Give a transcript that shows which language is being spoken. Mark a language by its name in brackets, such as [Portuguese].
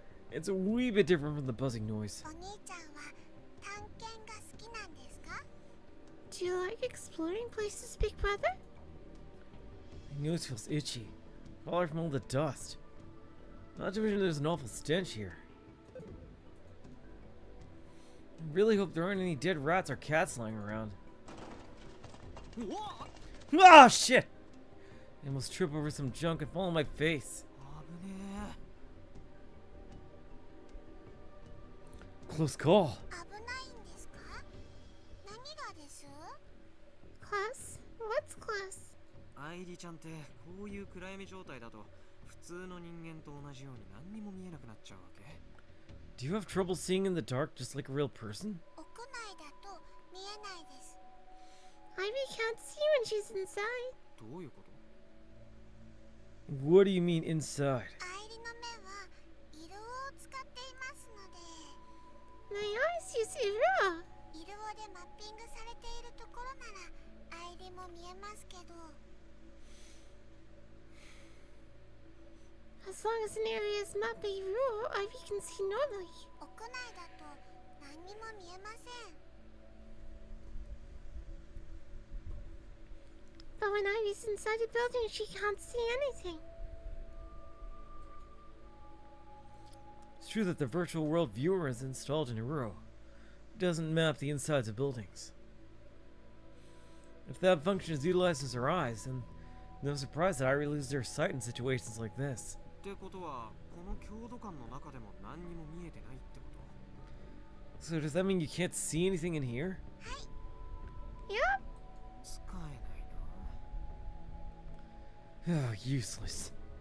[English] It's a wee bit different from the buzzing noise. [Japanese] お兄ちゃんは探検が好 [English] Do you like exploring places, Big Brother? My nose feels itchy. Probably from all the dust. Not to mention there's an awful stench here. I really hope there aren't any dead rats or cats lying around. Ah, shit! I almost trip over some junk and fall on my face. Close call. [Japanese] 危ないんですか？何がです？ [English] Class? What's class? [Japanese] アイリちゃんってこういう暗闇状態だと普通の人間と同じように何にも見えなくなっちゃうわけ？ [English] Do you have trouble seeing in the dark just like a real person? [Japanese] 屋内だと見えないです。 [English] Ivy can't see when she's inside. [Japanese] どういうこと？ [English] What do you mean inside? [Japanese] アイリの目は色を使っていますので、 [English] My eyes use Ira. [Japanese] 色でマッピングされているところならアイリも見えますけど、 [English] As long as an area is mapped by Ira, Ivy can see normally. [Japanese] 屋内だと何にも見えません。 [English] But when Ivy's inside a building, she can't see anything. It's true that the virtual world viewer is installed in Uro. It doesn't map the insides of buildings. If that function is utilized as her eyes, then no surprise that Airi loses her sight in situations like this. [Japanese] ってことはこの強度感の中でも何にも見えてないってこと？ [English] So does that mean you can't see anything in here? Yep. [Japanese] 使えないな。 [English] Oh, useless.